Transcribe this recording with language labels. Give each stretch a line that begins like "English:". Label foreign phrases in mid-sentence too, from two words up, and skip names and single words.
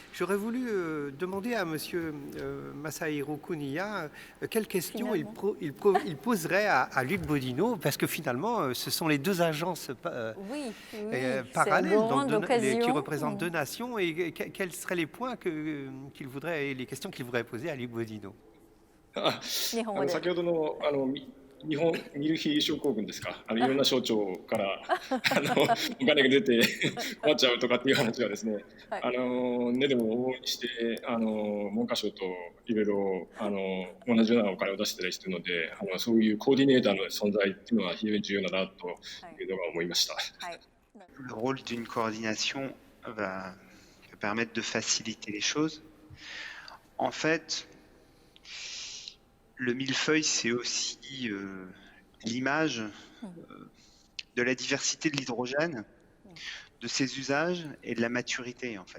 French: J'aurais voulu demander à M. Masahiro Kuniya quelles questions il poserait à Luc Bodino, parce que finalement, ce sont les deux agences parallèles qui représentent deux nations, et quels seraient les points les questions qu'il voudrait poser à Luc Bodino?
Japanese: 先ほどの日本ミルフィー症候群ですか、いろんな省庁からお金が出て困っちゃうとかっていう話はですね、でも往々にして文科省といろいろ同じようなお金を出してたりしてるので、そういうコーディネーターの存在っていうのは非常に重要だなというのが思いました。
French: Le rôle d'une coordination va permettre de faciliter les choses. En fait, le millefeuille, c'est aussi l'image de la diversité de l'hydrogène, de ses usages et de la maturité, en fait.